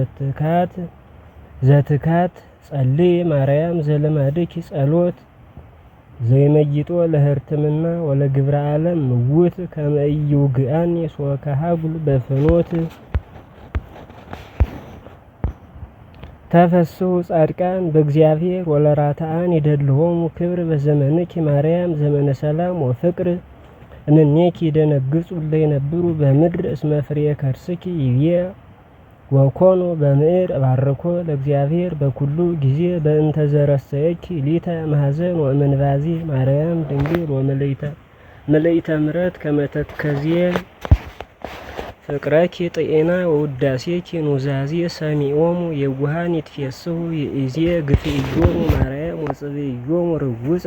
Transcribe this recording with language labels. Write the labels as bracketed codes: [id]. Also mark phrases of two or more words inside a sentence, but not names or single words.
[gez] ዘትካት ጸልይ ማርያም ዘለማድኪ ጸሎት ዘይመይጦ ለህርትምና ወለግብረ ዓለም ምውት ከመ ኢይውግአኒ ሶከሃጉል በፍኖት ተፈስሑ ጻድቃን በእግዚአብሔር ወለራትዓን ይደልሆሙ ክብር በዘመንኪ ማርያም ዘመነ ሰላም ወፍቅር እምኔኪ ደነግጹ እለ ይነብሩ በምድር እስመ ፍሬ ከርስኪ ይቤ ወኮኑ በምዕር ባርኮ ለእግዚአብሔር በኩሉ ጊዜ በእንተ ዘረሰየኪ ሊተ ማኅዘን ወእምንባዜ ማርያም ድንግል ወመለይተ ምሕረት ከመ ተከዝየ ፍቅረኪ ጥዔና ወውዳሴኪ ኑዛዜ ሰሚዖሙ የዋሃን ይትፌስሑ ይእዜ ግፍእዮሙ ማርያም ወጽብእዮሙ ርውፀ